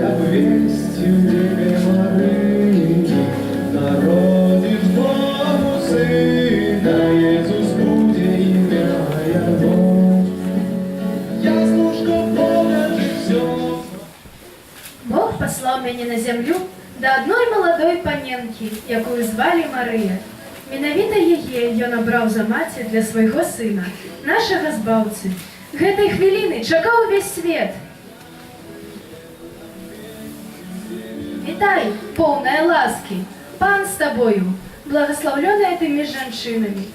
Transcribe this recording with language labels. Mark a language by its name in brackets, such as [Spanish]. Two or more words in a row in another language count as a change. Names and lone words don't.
[Russian] обвестил Деве Марии, народит Богу Сына, Иисус будет имя Его. Ясно, что Бога все. [Belarusian] Бог послал мяне на зямлю да адной маладой паненкі, якую звалі Марыя. Менавіта яе ён абраў за маці для свайго сына, нашага збаўцы. Гэтай хвіліны чакаў увесь свет. Вітай, поўная ласкі, пан з табою, благаслаўлёная ты між жанчынамі.